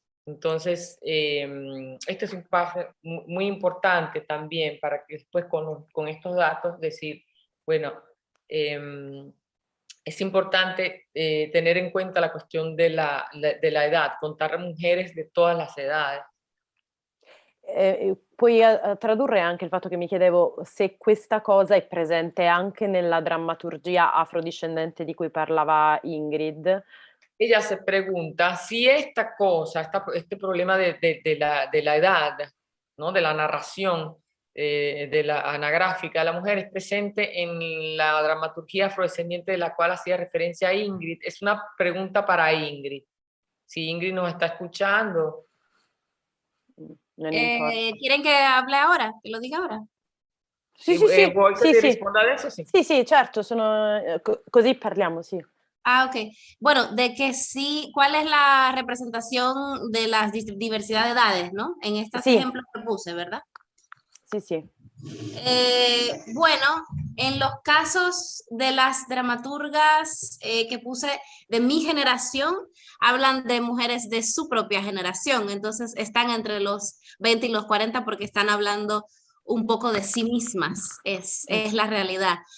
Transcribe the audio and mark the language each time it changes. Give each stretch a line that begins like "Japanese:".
Spanish: Entonces, este es un paso muy importante también para que después con estos datos decir, bueno, es importante tener en cuenta la cuestión de la edad, contar mujeres de todas las edades.
Italian: Puoi tradurre anche il fatto che mi chiedevo se questa cosa è presente anche nella drammaturgia afrodiscendente di cui parlava Ingrid?
Spanish: Ella se pregunta si esta cosa, este problema de la edad, ¿no? De la narración, de la anagráfica de la mujer es presente en la dramaturgia afrodescendiente de la cual hacía referencia Ingrid. Es una pregunta para Ingrid. Si Ingrid nos está escuchando.
Italian: Non importa.
Spanish: ¿Quieren que hable ahora? Que lo diga ahora.
Italian: Sì, ¿Vuoi che sì, ti sì. risponda adesso? Sì. Sì, certo, così parliamo, sì. Ah, ok.
Spanish: Bueno, de que sí, ¿cuál es la representación de la diversidad de edades, no? En estos Sí. ejemplos que puse, ¿verdad?
Italian: Sì.
Spanish: Bueno, en los casos de las dramaturgas que puse de mi generación, hablan de mujeres de su propia generación, entonces están entre los 20 y los 40 porque están hablando un poco de sí mismas, es la realidad.